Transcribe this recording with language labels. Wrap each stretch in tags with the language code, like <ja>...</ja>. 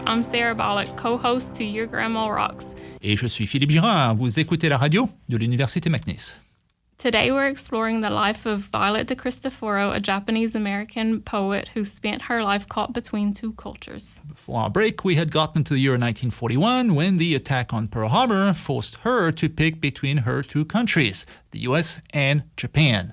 <en>I'm Sarah Bollock, co-host to Your Grandma Rocks.</en> <fr>Et je suis Philippe Girard. Vous écoutez la radio de l'Université McNeese.</fr> <en>Today we're exploring the life of Violet de Cristoforo, a Japanese-American poet who spent her life caught between two cultures. Before our break, we had gotten to the year 1941 when the attack on Pearl Harbor forced her to pick between her two countries, the U.S. and Japan.</en>